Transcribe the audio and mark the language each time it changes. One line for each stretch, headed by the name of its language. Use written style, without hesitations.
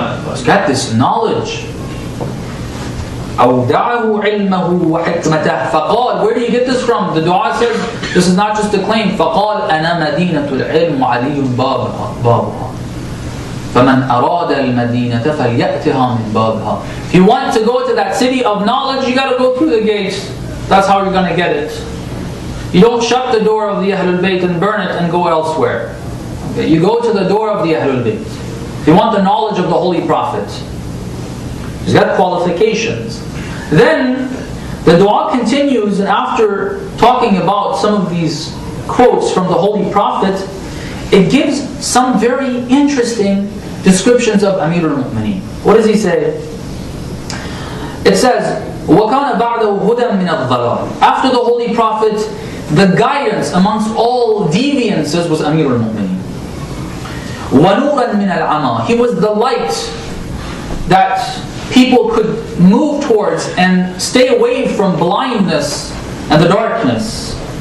English: He's got this knowledge.
Arabic: أودعه علمه وحكمته فقال,
English: where do you get this from? The dua says, this is not just a claim.
Arabic: فقال أنا مدينة العلم وعلي بابها فمن أراد المدينة فليأتها من بابها.
English: If you want to go to that city of knowledge, you got to go through the gates. That's how you're going to get it. You don't shut the door of the Ahlalbayt and burn it and go elsewhere. Okay, you go to the door of the Ahlalbayt. If you want the knowledge of the Holy Prophet, he's got qualifications. Then the dua continues, and after talking about some of these quotes from the Holy Prophet, it gives some very interesting descriptions of Amir al-Mu'mineen. What does he say? It says,
Arabic: وَكَانَ بَعْدَهُ هُدًى مِنَ الضَّلَالِ.
English: After the Holy Prophet, the guidance amongst all deviances was Amir al-Mu'mineen.
Arabic: وَنُورًا مِنَ الْعَمَى.
English: He was the light that people could move towards and stay away from blindness and the darkness.